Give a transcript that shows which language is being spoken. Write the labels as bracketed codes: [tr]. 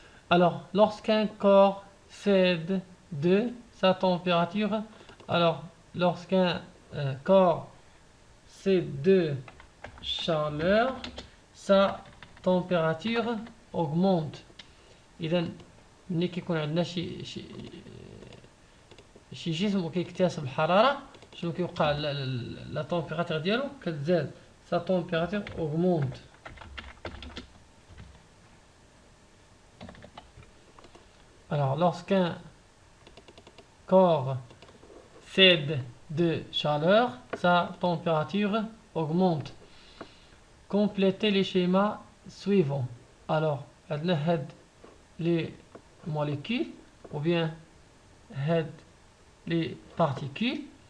[fr] Alors lorsqu'un corps cède de sa température, alors lorsqu'un corps cède de chaleur, sa température augmente. [ar] إذا ملي كيكون عندنا شي جسم وكيكتسب الحرارة، شنو كيوقع؟ لا تمبيراتور ديالو كتزاد، [fr] سا تمبيراتور augmente. Alors lorsqu'un corps cède de chaleur, sa température augmente. Complétez les schémas suivants. Alors [ar] عندنا هاد [fr] les molécules ou bien هاد les particules.